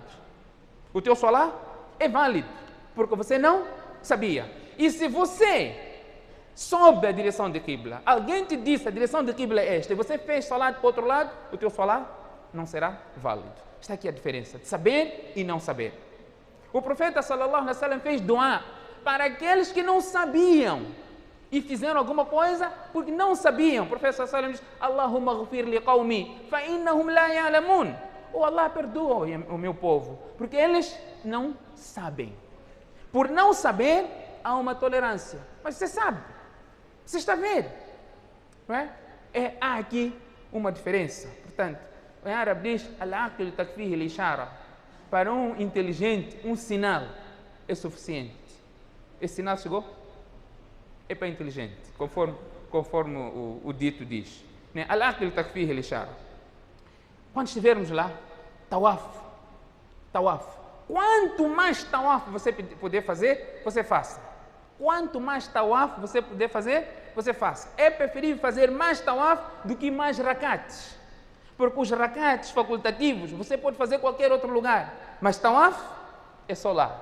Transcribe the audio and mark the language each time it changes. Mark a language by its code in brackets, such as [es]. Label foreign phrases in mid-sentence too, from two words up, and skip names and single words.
[pt] O teu salah é válido, porque você não sabia. E se você soube a direção de Qibla, alguém te disse a direção de Qibla é esta, e você fez salah para o outro lado, o teu salah não será válido. Está aqui a diferença de saber e não saber. O profeta [ar] صلى الله عليه وسلم [pt] fez dua para aqueles que não sabiam e fizeram alguma coisa porque não sabiam. O profeta [ar] صلى الله عليه وسلم [pt] diz: [ar] اللهم اغفر لي قومي فإنهم لا يعلمون. [pt] Oh, Allah, perdoa o meu povo, porque eles não sabem. Por não saber, há uma tolerância. Mas você sabe, você está a ver, não é? Há aqui uma diferença. Portanto, em árabe diz: [ar] العاقل تكفيه الإشارة. [pt] Para um inteligente, um sinal é suficiente. Esse sinal chegou? É para inteligente, conforme o dito diz. [ar] العاقل تكفيه الإشارة. [pt] Quando estivermos lá, tawaf. Quanto mais tawaf você puder fazer, você faça. Quanto mais tawaf você puder fazer, você faça. É preferível fazer mais tawaf do que mais rakats. Porque os rakats facultativos você pode fazer em qualquer outro lugar, mas tawaf é só lá.